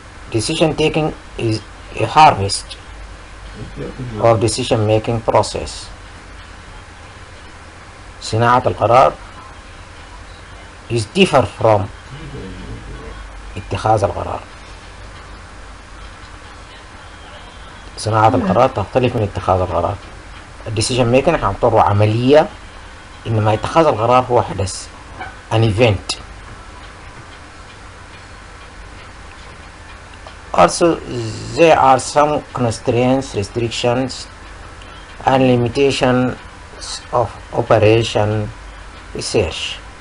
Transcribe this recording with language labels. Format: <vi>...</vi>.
<en>Decision taking is a harvest of decision making process.</en> <ar>صناعة القرار</ar> <en>is differ from</en> <ar>اتخاذ القرار. صناعة القرار تختلف من اتخاذ القرار. الديسيجن ميكنج احنا نعتبره عملية، انما اتخاذ القرار هو حدث،</ar> <en>an event. Also there are some constraints, restrictions and limitations of operation research.</en>